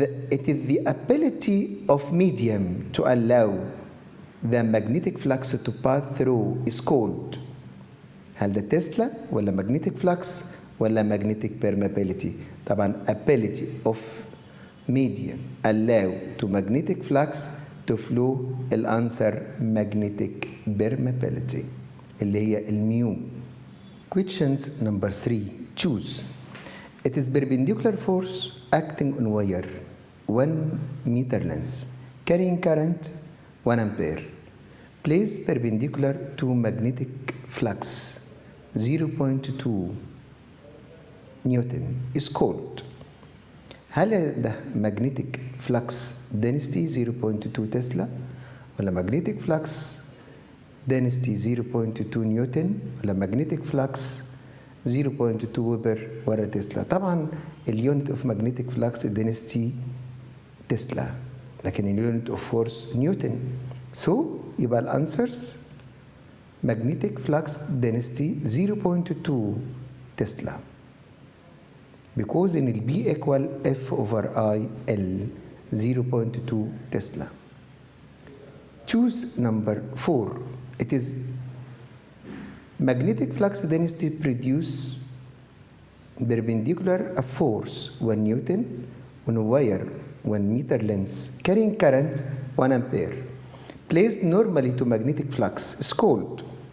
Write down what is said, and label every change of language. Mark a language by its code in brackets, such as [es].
[en] It is the ability of medium to allow the magnetic flux to pass through is called. [ar] هل ده تسلا ولا [en] magnetic flux ولا magnetic permeability؟ [ar] طبعا [en] ability of medium allow to magnetic flux to flow. [ar] الانسر [en] magnetic permeability [ar] اللي هي الميو. [en] Questions number 3. Choose. It is perpendicular force acting on wire 1 meter length carrying current 1 ampere placed perpendicular to magnetic flux 0.2 Newton is called. [ar] هل ده [en] magnetic flux density 0.2 [ar] تسلا ولا magnetic flux density 0.2 نيوتن ولا magnetic flux 0.2 ويبر ولا تسلا؟ طبعا اليونت اوف magnetic flux density تسلا لكن اليونت اوف فورس نيوتن. يبقى الانسرز [en] magnetic flux density 0.2 tesla because in ال B equal F over I L 0.2 tesla. Choose number 4. It is magnetic flux density produce perpendicular a force 1 Newton on a wire 1 meter length carrying current 1 ampere placed normally to magnetic flux is called.